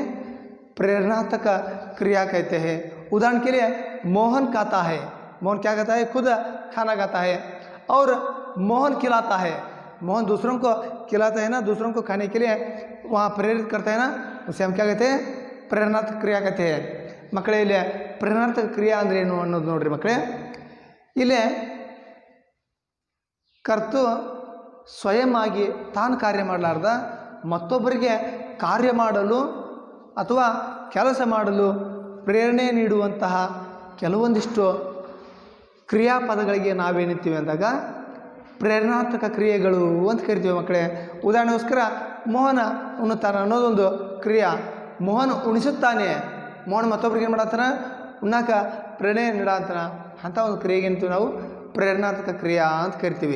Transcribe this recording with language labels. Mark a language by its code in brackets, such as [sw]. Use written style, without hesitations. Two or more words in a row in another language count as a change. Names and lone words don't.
[hi] प्रेरणार्थक क्रिया कहते हैं. उदाहरण के लिए मोहन खाता है, मोहन क्या कहता है? खुद खाना खाता है. और मोहन खिलाता है, मोहन दूसरों को खिलाता है ना, दूसरों को खाने के लिए वहाँ प्रेरित करता है ना, उसे हम क्या कहते हैं? प्रेरणार्थक क्रिया कहते हैं. [kn] ಮಕ್ಕಳೇ ಇಲ್ಲಿ ಪ್ರೇರಣಾರ್ಥಕ ಕ್ರಿಯೆ ಅಂದರೆ ಏನು ಅನ್ನೋದು ನೋಡ್ರಿ ಮಕ್ಕಳೇ. ಇಲ್ಲಿ ಕರ್ತು ಸ್ವಯಂ ಆಗಿ ತಾನು ಕಾರ್ಯ ಮಾಡಲಾರ್ದ ಮತ್ತೊಬ್ಬರಿಗೆ ಕಾರ್ಯ ಮಾಡಲು ಅಥವಾ ಕೆಲಸ ಮಾಡಲು ಪ್ರೇರಣೆ ನೀಡುವಂತಹ ಕೆಲವೊಂದಿಷ್ಟು ಕ್ರಿಯಾಪದಗಳಿಗೆ ನಾವೇನಿರ್ತೀವಿ ಅಂದಾಗ ಪ್ರೇರಣಾತ್ಮಕ ಕ್ರಿಯೆಗಳು ಅಂತ ಕರಿತೀವಿ ಮಕ್ಕಳೇ. ಉದಾಹರಣೆಗೋಸ್ಕರ ಮೋಹನ ಉಣ್ಣುತ್ತಾನೆ ಅನ್ನೋದೊಂದು ಕ್ರಿಯಾ. ಮೋಹನ್ ಉಣಿಸುತ್ತಾನೆ, ಮೋಹನ್ ಮತ್ತೊಬ್ಬರಿಗೆ ಏನು ಮಾಡತ್ತಾನ? ಉಣ್ಣಾಕ ಪ್ರೇರಣೆ ನೀಡತ್ತಾನ. ಅಂಥ ಒಂದು ಕ್ರಿಯೆಗೆ ಏನಂತೀವಿ ನಾವು? [hi] प्रेरणात्मक क्रिया [kn] ಅಂತ ಕರಿತೀವಿ.